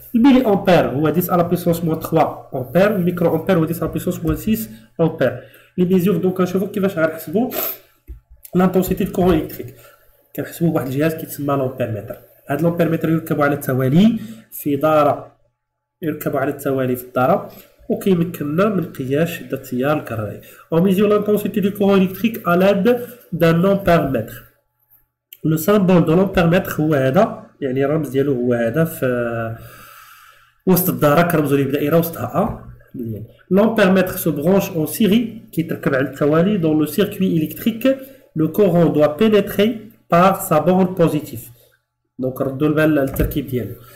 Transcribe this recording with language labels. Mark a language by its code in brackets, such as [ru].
[ar] الميلي امبير هو 10 على بيسونس موان 3 امبير، والميكرو امبير هو 10 على بيسونس موان 6 امبير. لي ميزور دونك نشوفو كيفاش غنحسبو لانتونسيتي دو كورون الكتريك. كنحسبو بواحد الجهاز كيتسمى لومبيرمتر. هاد لومبيرمتر يركبو على التوالي في دارة، في الدارة، وكيمكننا من قياس شدة التيار الكهربائي. [fr] On mesure l'intensité du courant électrique à l'aide d'un ampèremètre. Le symbole de l'ampèremètre [ar] هو هذا، يعني الرمز ديالو هو هذا في وسط الدارة، كنرمزو ليه بدائرة وسطها A. [fr] L'ampèremètre se branche en série [ar] كيتركب على التوالي. [fr] Dans le circuit électrique, le courant doit pénétrer par sa borne positive. [ar] Donc ردوا البال للتركيب ديالو.